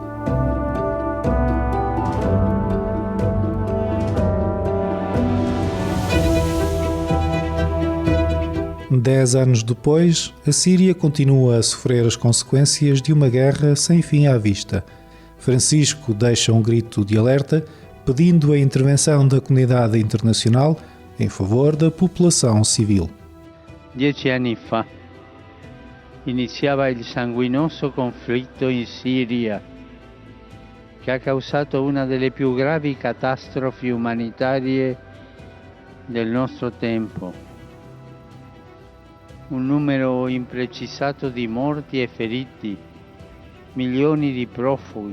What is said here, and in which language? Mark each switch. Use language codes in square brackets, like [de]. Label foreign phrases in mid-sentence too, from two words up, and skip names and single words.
[pt] Dez anos depois, a Síria continua a sofrer as consequências de uma guerra sem fim à vista. Francisco deixa um grito de alerta, pedindo a intervenção da comunidade internacional em favor da população civil. [it] 10 anni fa iniziava il sanguinoso conflitto in Siria, che ha causato una delle più gravi catastrofi umanitarie del nostro tempo. Un numero imprecisato di morti e feriti, milioni di profughi,